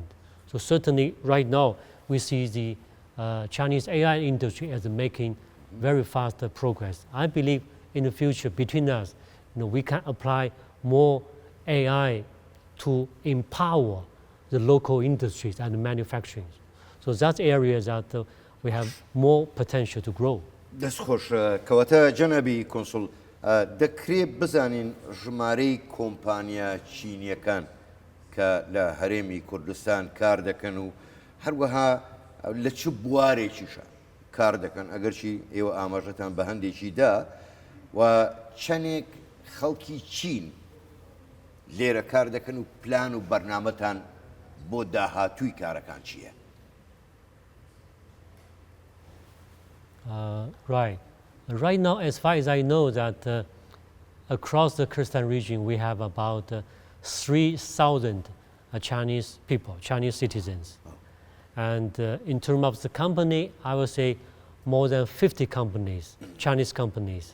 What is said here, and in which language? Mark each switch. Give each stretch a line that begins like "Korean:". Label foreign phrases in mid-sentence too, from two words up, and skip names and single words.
English: So certainly right now, we see the Chinese AI industry as making very fast progress. I believe in the future between us, we can apply more AI to empower the local industries and manufacturing. So that's areas that we have more potential to grow.
Central Kurdish: دەست خۆش کەواتە جەنابی کۆنسڵ دەکرێت بزانین ژمارەی کۆمپانیا چینیەکان کە لە هەرێمی کوردستان کار دەکەن و هەروەها لە چ بوارێکیشە کار دەکەن ئەگەرچی ئێوە ئاماژەتان بە هەندێکی دا و چەندێک خەڵکی چین لێرە کار دەکەن و پلان و بەرنامەتان بۆ داهاتووی کارەکان چییە؟
English: Right. Right now, as far as I know, that across the Kurdistan region, we have about 3,000 Chinese people, Chinese citizens. And in terms of the company, I would say more than 50 companies, Chinese companies.